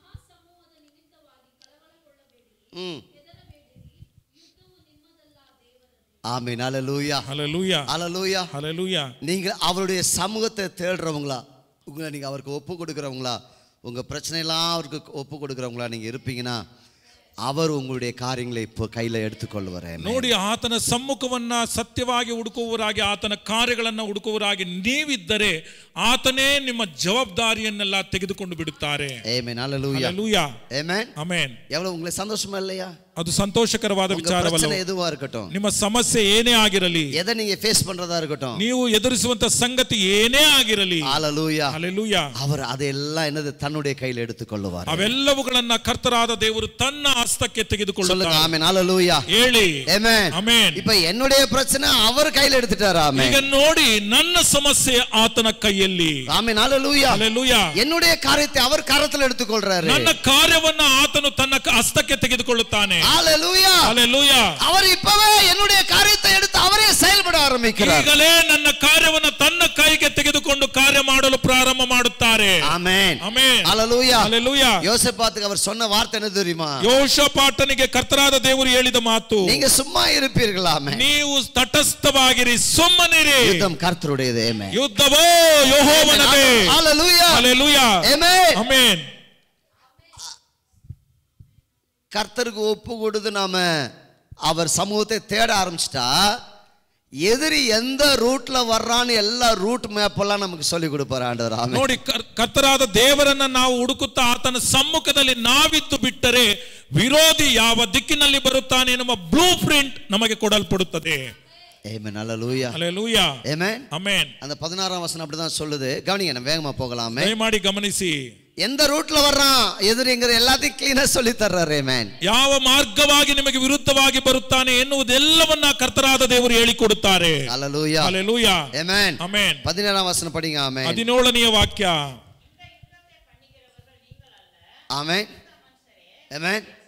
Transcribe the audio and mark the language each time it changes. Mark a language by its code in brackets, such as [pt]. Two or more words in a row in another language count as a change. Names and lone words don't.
[ta] ஆமென். ஹalleluya. ஹalleluya. ஹalleluya. ஹalleluya. நீங்க அவருடைய சமூகத்தை தேடுறவங்களா, உங்களை நீங்க அவருக்கு ஒப்பு கொடுக்கறவங்களா, உங்க பிரச்சனையெல்லாம் அவருக்கு ஒப்பு கொடுக்கறவங்களா நீங்க இருப்பீங்கன்னா அவர் உங்களுடைய காரியங்களை இப்போ கையில எடுத்துக்கொள்வார். [kn] ನೋಡಿ, ಆತನ ಸಮ್ಮುಖವನ್ನ ಸತ್ಯವಾಗಿ ಹುಡುಕುವವರಾಗಿ ಆತನ ಕಾರ್ಯಗಳನ್ನು ಹುಡುಕುವವರಾಗಿ ನೀವಿದ್ದರೆ ಆತನೇ ನಿಮ್ಮ ಜವಾಬ್ದಾರಿಯನ್ನೆಲ್ಲ ತೆಗೆದುಕೊಂಡು ಬಿಡುತ್ತಾರೆ. ಆಮೆನ್. [ta] ஹalleluya. ஹalleluya. ஆமென். [kn] ಆಮೆನ್. [ta] எவ்வளவு உங்களுக்கு சந்தோஷமா இல்லையா? [kn] ಅದು ಸಂತೋಷಕರವಾದ ವಿಚಾರವಲ್ಲ. [ta] எதுவா இருக்கட்டும், [kn] ನಿಮ್ಮ ಸಮಸ್ಯೆ ಏನೇ ಆಗಿರಲಿ, [ta] எதை நீங்க ஃபேஸ் பண்றதா இருக்கட்டும், [kn] ನೀವು ಎದುರಿಸುವಂತ ಸಂಗತಿ ಏನೇ ಆಗಿರಲಿ, [ta] ஹalleluya, ஹalleluya, அவர் ಅದೆಲ್ಲ என்னது தன்னுடைய கையில் எடுத்துக்கொள்வார். [kn] ಅವೆಲ್ಲವುಗಳನ್ನ ಕರ್ತರಾದ ದೇವರು ತನ್ನ ಹಸ್ತಕ್ಕೆ ತೆಗೆದುಕೊಳ್ಳುತ್ತಾರೆ. [ta] சொல்லுங்க ஆமென். ஹalleluya. [kn] ಹೇಳಿ [ta] ஆமென். [kn] ಆಮೆನ್. [ta] இப்போ என்னுடைய பிரச்சனை அவர் கையில் எடுத்துட்டார். ஆமென். [kn] ಈಗ ನೋಡಿ, ನನ್ನ ಸಮಸ್ಯೆ ಆತನ ಕೈಯಲ್ಲಿ. [ta] ஆமென். ஹalleluya. ஹalleluya. என்னுடைய காரியத்தை அவர் கரத்தில் எடுத்துக்கொள்றாரு. [kn] ನನ್ನ ಕಾರ್ಯವನ್ನ ಆತನು ತನ್ನ ಹಸ್ತಕ್ಕೆ ತೆಗೆದುಕೊಳ್ಳುತ್ತಾನೆ. [ta] ஹalleluya. ஹalleluya. அவர் இப்பவே என்னுடைய காரியத்தை எடுத்து அவரே செயல்பட ஆரம்பிக்கிறார். [kn] ಈಗಲೇ ನನ್ನ ಕಾರ್ಯವನ್ನ ತನ್ನ ಕೈಗೆ ತೆಗೆದುಕೊಂಡು ಕಾರ್ಯ ಮಾಡಲು ಪ್ರಾರಂಭ ಮಾಡುತ್ತಾರೆ. ಆಮೆನ್. ಆಮೆನ್. [ta] ஹalleluya. ஹalleluya. யோசேபாத்துக்கு அவர் சொன்ன வார்த்தை என்ன தெரியுமா? [kn] ಯೋಷಾಫಾಟನಿಗೆ ಕರ್ತರಾದ ದೇವರು ಹೇಳಿದ ಮಾತು, [ta] நீங்க சும்மா இருப்பீர்களா? ஆமென். [kn] ನೀವು ತಟಸ್ಥವಾಗಿರಿ, ಸುಮ್ಮನಿರಿ. [ta] யுத்தம் கர்த்தருடையது. ஆமென். [kn] ಯುದ್ಧವೋ ಯೆಹೋವನದೇ. [ta] ஹalleluya. ஹalleluya. ஆமென். ஆமென். கர்த்தருக்கு ஒப்பு கொடுத்து நாம அவர் சமூகத்தை தேட ஆரம்பிச்சிட்டா எதிரி எந்த ரூட்ல வர்றான்னு எல்லா [en] route map [ta] எல்லாம் நமக்கு சொல்லி கொடுப்பார் ஆண்டவர். ஆமென். [kn] ನೋಡಿ, ಕರ್ತರಾದ ದೇವರನ್ನ ನಾವು ಹುಡುಕುತ್ತಾ ಆತನ ಸಮ್ಮುಖದಲ್ಲಿ ನಾವಿದ್ದು ಬಿಟ್ಟರೆ ವಿರೋಧಿ ಯಾವ ದಿಕ್ಕಿನಲ್ಲಿ ಬರುತ್ತಾನೆ ಎನ್ನುವ [en] blue print [kn] ನಮಗೆ ಕೊಡಲ್ಪಡುತ್ತದೆ. [ta] ஆமென். ஹalleluya. ஹalleluya. ஆமென். ஆமென். அந்த 16ஆம் வசனம் அப்படிதான் சொல்லுது. கவனிங்க, நம்ம வேகமா போகலாமே. [kn] ದಯಮಾಡಿ ಗಮನಿಸಿ. [ta] எந்த ரூட்ல வர்றான் எதிரிங்கிற எல்லாத்தையும் ಕ್ಲೀನಾ சொல்லி தர்றாரு. [kn] ಆಮೆನ್. ಯಾವ ಮಾರ್ಗವಾಗಿ ನಿಮಗೆ ವಿರುದ್ಧವಾಗಿ ಬರುತ್ತಾನೆ ಎನ್ನುವುದೆಲ್ಲವನ್ನ ಕರ್ತನಾದ ದೇವರು ಹೇಳಿಕೊಡುತ್ತಾರೆ. ಹalleluya. ಹalleluya. ಆಮೆನ್. ಆಮೆನ್. 17ನೇ ವಚನ படிங்க. ಆಮೆನ್. 17ನೇ ವಾಕ್ಯ. ಆಮೆನ್. ಆಮೆನ್.